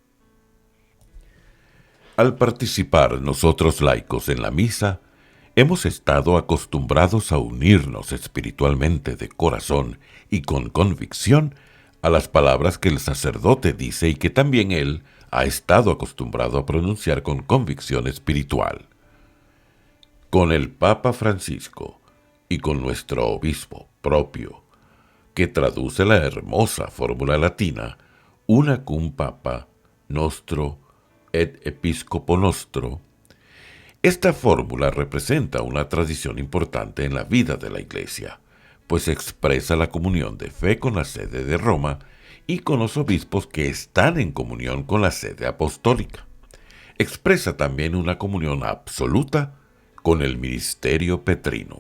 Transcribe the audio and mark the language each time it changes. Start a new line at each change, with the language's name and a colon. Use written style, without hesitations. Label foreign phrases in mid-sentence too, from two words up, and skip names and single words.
Spanish: Al participar nosotros laicos en la misa, hemos estado acostumbrados a unirnos espiritualmente de corazón y con convicción a las palabras que el sacerdote dice y que también él ha estado acostumbrado a pronunciar con convicción espiritual. Con el Papa Francisco y con nuestro obispo propio, que traduce la hermosa fórmula latina
Latin: una cum papa nostro et episcopo nostro,
Spanish: esta fórmula representa una tradición importante en la vida de la Iglesia, pues expresa la comunión de fe con la sede de Roma y con los obispos que están en comunión con la sede apostólica. Expresa también una comunión absoluta con el ministerio petrino.